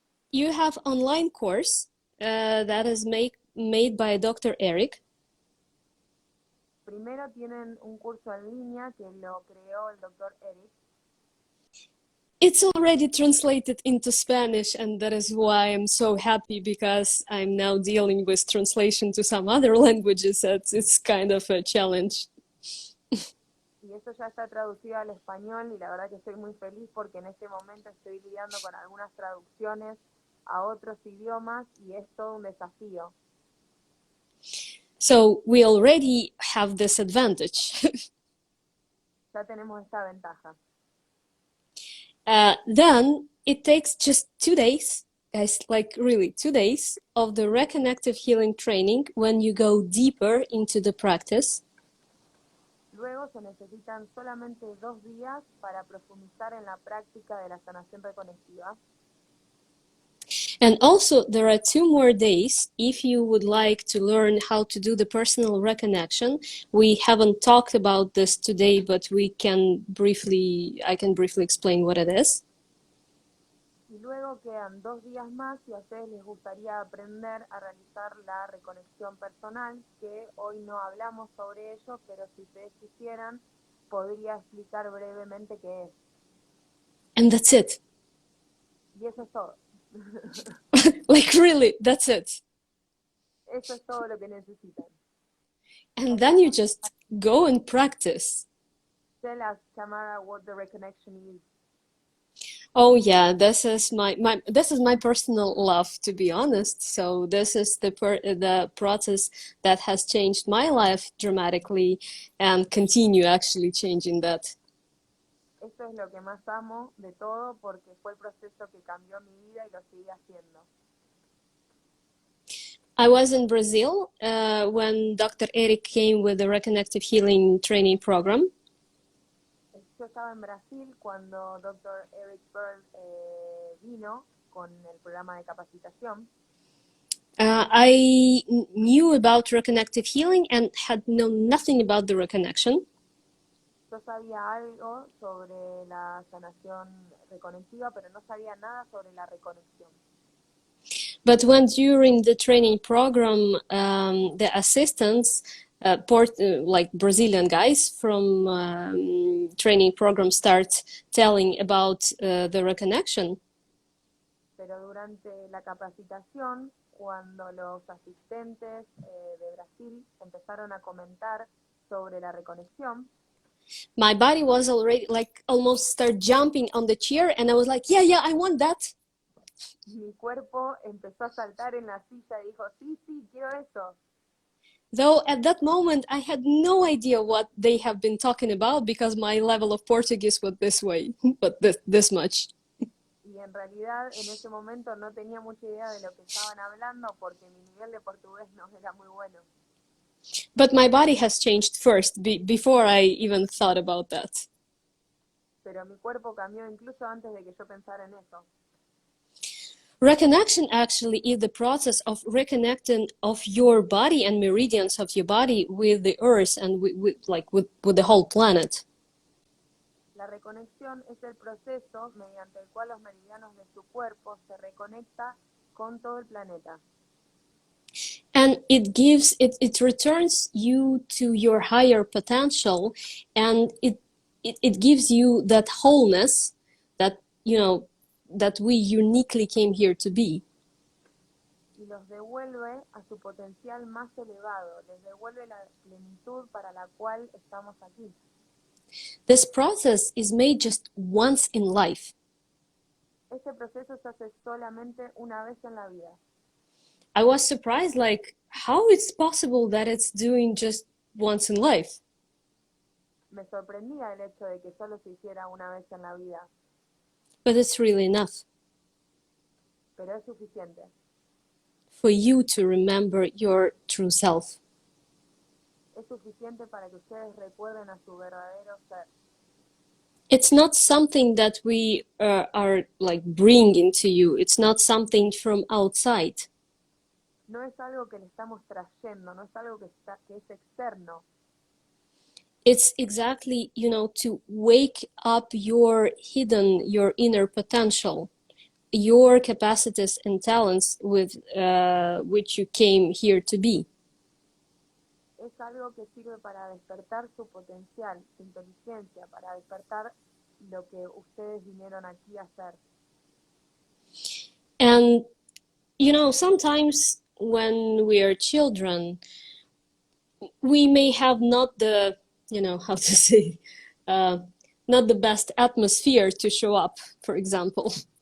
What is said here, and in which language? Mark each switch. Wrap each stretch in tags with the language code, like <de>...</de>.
<en>You have online course that is made by Dr. Eric.</en> <es>Primero tienen un curso en línea que lo creó el doctor Eric.</es> <en>It's already translated into Spanish, and that is why I'm so happy, because I'm now dealing with translation to some other languages. It's kind of a challenge.</en> <es>Y eso ya está traducido al español y la verdad que estoy muy feliz porque en este momento estoy lidiando con algunas traducciones a otros idiomas y es todo un desafío.</es> <en>So we already have this advantage.</en> <es>Ya tenemos esta ventaja.</es> <en>Then it takes just 2 days, like really 2 days of the Reconnective Healing training when you go deeper into the practice.</en> <es>Luego se necesitan solamente 2 días para profundizar en la práctica de la sanación reconectiva.</es> <en>And also there are 2 more days if you would like to learn how to do the personal reconnection. We haven't talked about this today, but I can briefly explain what it is.</en> <es>Y luego quedan 2 días más si a ustedes les gustaría aprender a realizar la reconexión personal, que hoy no hablamos sobre ello, pero si ustedes quisieran, podría explicar brevemente qué es.</es> <en>And that's it.</en> <es>Y eso es todo.</es> <en>Like really, that's it.</en> <es>Eso es todo lo que necesitan.</es> <en>And then you just go and practice. Tell us, Tamara, what the reconnection is. Oh yeah, this is my personal love, to be honest. So this is the process that has changed my life dramatically and continue actually changing that.</en> <es>Esto es lo que más amo de todo porque fue el proceso que cambió mi vida y lo sigue haciendo.</es> <en>I was in Brazil when Dr. Eric came with the Reconnective Healing training program.</en> <es>Yo estaba en Brasil cuando Dr. Eric Pearl vino con el programa de capacitación.</es> <en>I knew about Reconnective Healing and had known nothing about the reconnection.</en> <es>Yo sabía algo sobre la sanación reconectiva, pero no sabía nada sobre la reconexión.</es> <en>But when during the training program, the assistants, like Brazilian guys from training program, start telling about the reconnection.</en> <es>Pero durante la capacitación, cuando los asistentes de Brasil empezaron a comentar sobre la reconexión,</es> <en>my body was already like almost start jumping on the chair, and I was like, yeah, I want that.</en> <es>Mi cuerpo empezó a saltar en la silla y dijo, sí, quiero eso.</es> <en>Though at that moment I had no idea what they have been talking about because my level of Portuguese was this way, but this much.</en> <es>Y en realidad en ese momento no tenía mucha idea de lo que estaban hablando porque mi nivel de portugués no era muy bueno.</es> <en>But my body has changed first, before I even thought about that.</en> <es>Pero mi cuerpo cambió incluso antes de que yo pensara en eso.</es> <en>Reconnection actually is the process of reconnecting of your body and meridians of your body with the earth and with the whole planet.</en> <es>La reconexión es el proceso mediante el cual los meridianos de su cuerpo se reconecta con todo el planeta.</es> <en>And it returns you to your higher potential, and it gives you that wholeness that, you know, that we uniquely came here to be.</en> <es>Y los devuelve a su potencial más elevado, les devuelve la plenitud para la cual estamos aquí.</es> <en>This process is made just once in life.</en> <es>Este proceso se hace solamente una vez en la vida.</es> <en>I was surprised, like, how it's possible that it's doing just once in life.</en> <es>Me sorprendía el hecho de que solo se hiciera una vez en la vida.</es> <en>But it's really enough.</en> <es>Pero es suficiente.</es> <en>for you to remember your true self.</en> <es>Es suficiente para que ustedes recuerden a su verdadero ser.</es> <en>It's not something that we are like bringing to you. It's not something from outside.</en> <es>No es algo que le estamos trayendo, no es algo que es externo.</es> <en>It's exactly, to wake up your inner potential, your capacities and talents with which you came here to be.</en> <es>Es algo que sirve para despertar su potencial, su inteligencia, para despertar lo que ustedes vinieron aquí a hacer.</es> <en>And, sometimes when we are children, we may have not the, how to say, not the best atmosphere to show up, for example.</en>